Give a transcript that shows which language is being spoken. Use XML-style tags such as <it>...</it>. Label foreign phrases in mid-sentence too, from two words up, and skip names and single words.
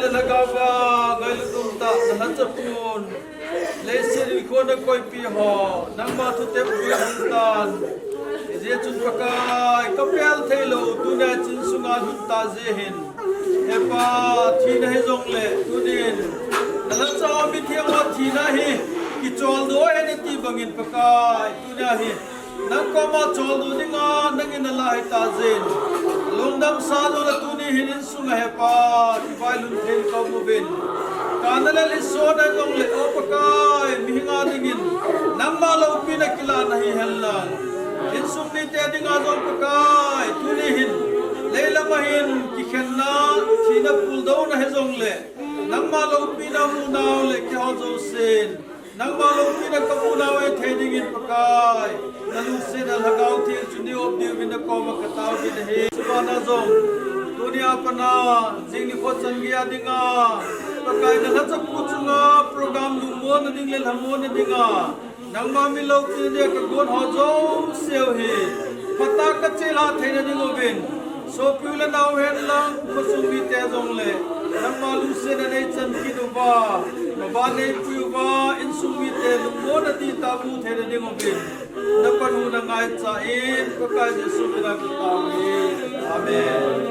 <tcz>Lagawa, Gailutum Ta, Hanjapun, Lesin Kona Koi Piho, Nangma Tutep Huntan, Zetun Pakai, Kapel Telo, Tunachin Sungan Hunta Zehin, Epa, Tina Hezongle, Tunin, Nalansa Mithiama Tina He. Ki chol do ene ti bangin pakai tunya hi nang ko ma chol do dinga nangin lai ta zen lungdam sa do la tuni hinin sunga he pa ti bailun then ko mo ben kanala li so na jong le o pakai mihinga dingin nang ma lo pina kila nahi hella in sum ni te dinga jong pakai tuni hin leila mahin ki khenna thina pul do na he jong le nang ma lo pina mu naw le ki ho jo sen nang malong pina kapunaw ay theding in pakai nalusin al hagaw thil chuni of diw bin ko makataw bin he subana zong dunia pana jingni ko changia dinga pakai na lachap puchunga program lumbo na dingle hammo na dinga nang mami lok tin ka gon ho zo seo he pata ka chela thena dingo bin so pula naw hen lang kusumi te zong le nang malusin na chan ki do ba Mabane puwa insumi te lumbo na di tabu the na dingo bin na panu na ngai cha in pakai Jesu na kitawi amen</tcz>